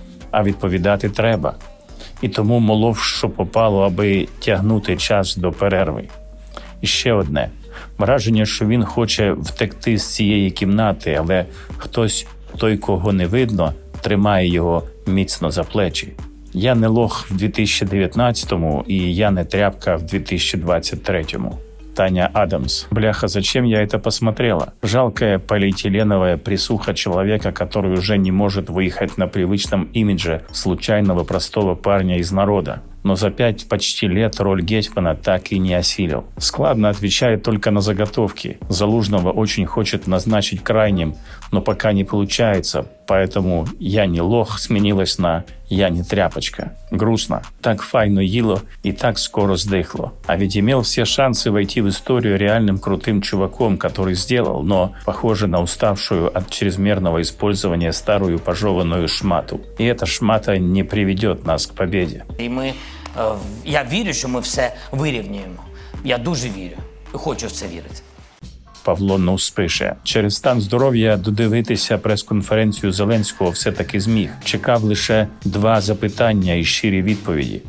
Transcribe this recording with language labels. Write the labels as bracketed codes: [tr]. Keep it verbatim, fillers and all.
[uk] А відповідати треба. І тому молов, що попало, аби тягнути час до перерви. І ще одне. Враження, що він хоче втекти з цієї кімнати, але хтось, той, кого не видно, тримає його міцно за плечі. Я не лох в дві тисячі дев'ятнадцятому і я не тряпка в дві тисячі двадцять третьому. Таня Адамс. [ru] Бляха, зачем я это посмотрела? Жалкая полиэтиленовая присуха человека, который уже не может выехать на привычном имидже случайного простого парня из народа. Но за пять почти лет роль Гетьмана так и не осилил. Складно отвечает только на заготовки. Залужного очень хочет назначить крайним, но пока не получается, поэтому «я не лох» сменилась на «я не тряпочка». Грустно. [uk] Так файно їло [ru] и так скоро сдыхло. А ведь имел все шансы войти в историю реальным крутым чуваком, который сделал, но похоже на уставшую от чрезмерного использования старую пожеванную шмату. И эта шмата не приведет нас к победе. И мы [uk] Я вірю, що ми все вирівнюємо. Я дуже вірю. Хочу в це вірити. Павло Нус пише. Через стан здоров'я додивитися прес-конференцію Зеленського все-таки зміг. Чекав лише два запитання і щирі відповіді.